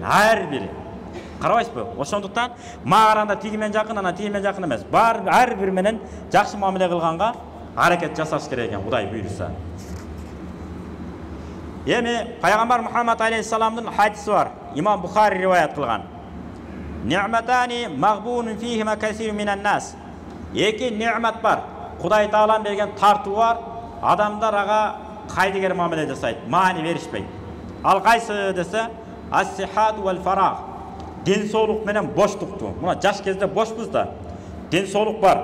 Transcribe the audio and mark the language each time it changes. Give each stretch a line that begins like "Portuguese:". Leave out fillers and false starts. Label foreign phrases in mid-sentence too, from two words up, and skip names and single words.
Kyrgyz: Ар бири. Карабайсызбы? Ошондуктан мага караганда тигимен жакын, ана тигимен жакын эмес. Бар ар бир менен жакшы мамиле кылганга аракет жасаш керек экен, Кудай буйруса. Эми пайгамбар Мухаммад алейхиссаламдын хадиси бар. Имам Бухари риваят кылган.
Arabic: نعمتان مغبون فيهما كثير من الناس.
Kyrgyz: Эки ni'mat бар. Кудай Таалам берген тартуу бар. Адамдар ага кайдыгер мамиле жасайт, маани беришпейт. Ал кайсы десе,
Arabic: الصحة والفراغ.
Kyrgyz: Ден соолук менен боштукту. Мына жаш кезде бошпуз да. Ден соолук бар.